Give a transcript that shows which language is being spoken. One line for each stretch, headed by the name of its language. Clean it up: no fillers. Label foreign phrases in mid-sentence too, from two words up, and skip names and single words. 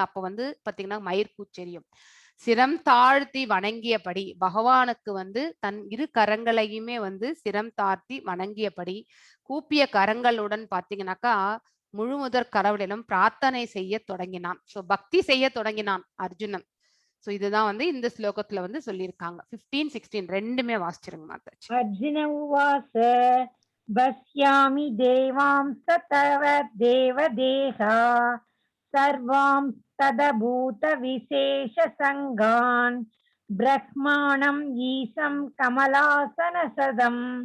Tamil: அப்ப வந்து பாத்தீங்கன்னா மயிர் கூச்செரியும். சிரம் தாழ்த்தி வணங்கியபடி பகவானுக்கு வந்து தன் இரு கரங்களையுமே வந்து சிரம் தாழ்த்தி வணங்கியபடி கூப்பிய கரங்களுடன் பாத்தீங்கன்னாக்கா முழுமுதற் கடவுளிடம் பிரார்த்தனை செய்ய தொடங்கினான். சோ பக்தி செய்ய தொடங்கினான் அர்ஜுனன். சோ இதுதான் வந்து இந்த ஸ்லோகத்துல வந்து சொல்லியிருக்காங்க. 15, 16 ரெண்டுமே வாசிச்சிருங்க மாதாஜி.
Sanskrit: अर्जुन उवाच पश्यामि देवांस तव देवदेहा सर्वां तदभूत विशेष संगान् ब्रह्माणं ईशं कमलासन सदं